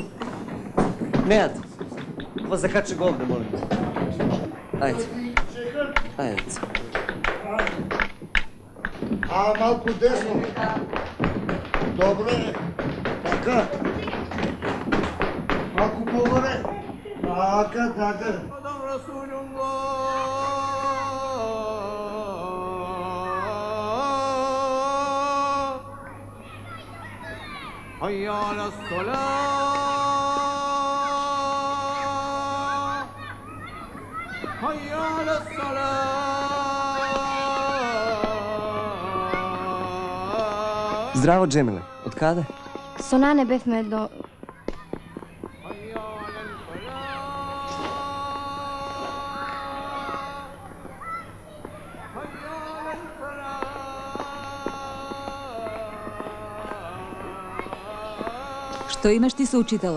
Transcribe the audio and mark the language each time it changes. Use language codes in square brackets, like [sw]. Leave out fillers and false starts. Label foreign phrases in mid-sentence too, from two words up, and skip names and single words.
[mk] Неат, ова закачи го овде, молим те. Ајде. Ајде, деца. А, малку десно. Добре. Така. Малку погоре. Така, така. [ar] حي على الصلاة حي على الصلاة [mk] Здраво, Джемиле. Од каде? Со Нане бевме до... Што имаш ти со учителот?